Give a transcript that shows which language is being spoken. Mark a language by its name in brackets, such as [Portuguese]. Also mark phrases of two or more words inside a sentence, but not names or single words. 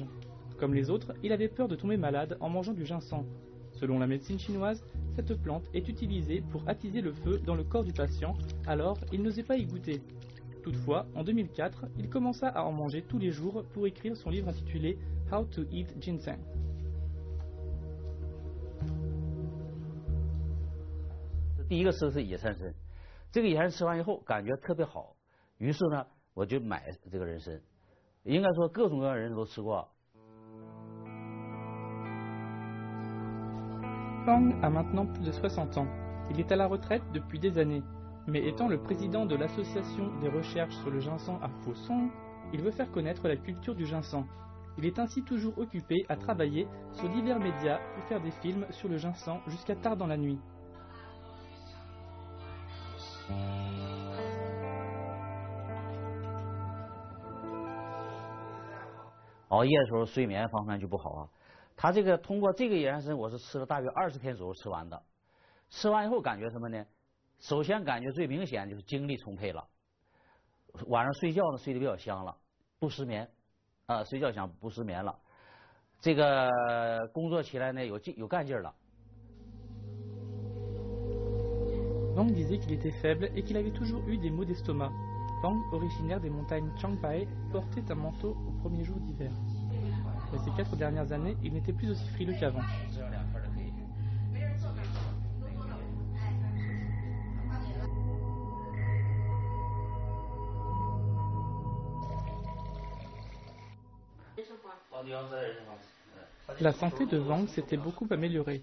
[French] Comme les autres, il avait peur de tomber malade en mangeant du ginseng. Selon la médecine chinoise, cette plante est utilisée pour attiser le feu dans le corps du patient, alors il n'osait pas y goûter. Toutefois, en 2004, il commença à en manger tous les jours pour écrire son livre intitulé How to Eat Ginseng. [Chinese] 第一个吃的是野山参，这个野山参吃完以后感觉特别好，于是呢我就买这个人参。应该说各种各样的人都吃过。 [French] Wang a maintenant plus de 60 ans. Il est à la retraite depuis des années. Mais étant le président de l'association des recherches sur le ginseng à Fusong, il veut faire connaître la culture du ginseng. Il est ainsi toujours occupé à travailler sur divers médias pour faire des films sur le ginseng jusqu'à tard dans la nuit. [Chinese] 熬夜的时候睡眠方面就不好啊。他这个通过这个野山参，我是吃了大约20天左右吃完的。吃完以后感觉什么呢？首先感觉最明显就是精力充沛了，晚上睡觉呢睡得比较香了，不失眠，睡觉香不失眠了。这个工作起来呢有干劲了。 [French] Wang disait qu'il était faible et qu'il avait toujours eu des maux d'estomac. Wang, originaire des montagnes Changbai, portait un manteau au premier jour d'hiver. Mais ces 4 dernières années, il n'était plus aussi frileux qu'avant. La santé de Wang s'était beaucoup améliorée.